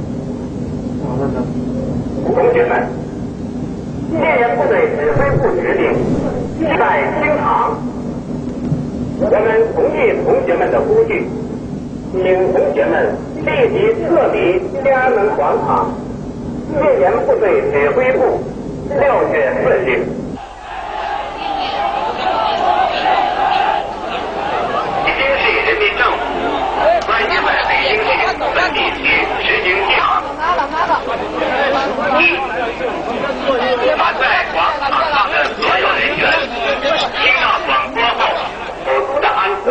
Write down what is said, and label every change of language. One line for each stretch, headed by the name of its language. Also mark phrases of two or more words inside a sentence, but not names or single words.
Chinese: 同學們，戒嚴部隊指揮部決定現在清場，我們同意同學們的呼籲，請同學們立即撤離天安門廣場。戒嚴部隊指揮部6月4 日。北京市人民政府关于北京市部分地区实行纪行。1. 凡在广场上的所有人员，听到广播后守的安全。